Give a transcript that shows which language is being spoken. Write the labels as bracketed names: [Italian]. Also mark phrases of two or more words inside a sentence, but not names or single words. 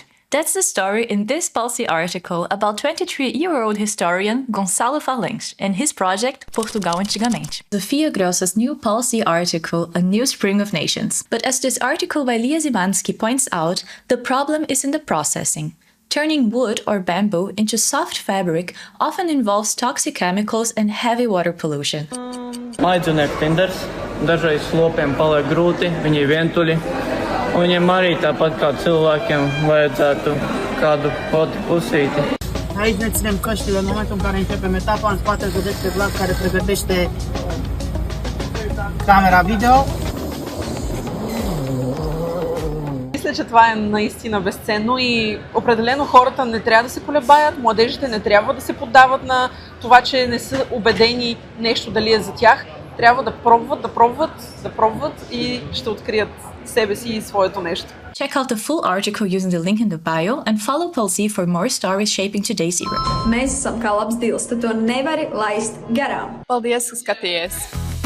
[English] That's the story in this Policy article about 23-year-old historian Gonçalo Falange and his project Portugal Antigamente. Sofia Grossa's new Policy article, A New Spring of Nations. But as this article by Lia Zimanski points out, the problem is in the processing. Turning wood or bamboo into soft fabric often involves toxic chemicals and heavy water pollution. [Latvian] Mājdzīvnieku tinders, dažreiz lopiem paliek grūti, viņi ir vientuļi. Viņiem arī tāpat kā cilvēkiem vajadzētu kādu potu pusīti. [Romanian] Aici ne ținem căștile în momentul în care începem etapa, în spate vedeți pe Vlad care pregătește camera video. [Bulgarian] Мисля, че това е наистина безценно и определено хората не трябва да се колебаят, младежите не трябва да се поддават на това, че не са убедени нещо дали е за тях. Трябва да пробват и ще открият себе си и своето нещо. [English] Check out the full article using the link in the bio and follow Policy for more stories shaping today's era. [Latvian] Mēs esam kā labs dils, tu to nevari laist garām. Paldies, ka skatījies!